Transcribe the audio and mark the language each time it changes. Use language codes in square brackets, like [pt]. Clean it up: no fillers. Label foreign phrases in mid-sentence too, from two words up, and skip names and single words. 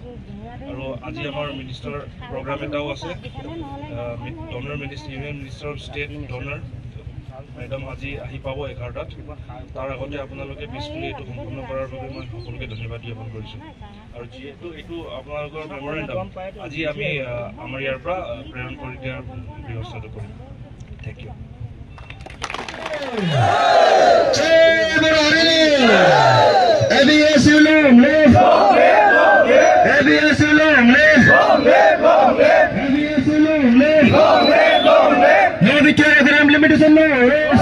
[as] আৰু আজি আমাৰ মিনিষ্টাৰ প্ৰগ্ৰাম এটাও আছে, ডনাৰ [en] Union Minister of State [as] ডনাৰ মেডাম আজি আহি পাব 11টাত। তাৰ আগতে আপোনালোকে পিচফুলি এইটো সম্পূৰ্ণ কৰাৰ বাবে মই সকলোকে ধন্যবাদ জ্ঞাপন কৰিছোঁ। আৰু যিহেতু এইটো আপোনালোকৰ মেমৰেণ্ডাম আজি আমি আমাৰ ইয়াৰ পৰা প্ৰেৰণ কৰি দিয়াৰ ব্যৱস্থাটো কৰিম। [en] thank you. [hi] Jai Barhari! [en] ABSU long live! ABSU long live! ABSU long live! No bitera kare implementation no rest!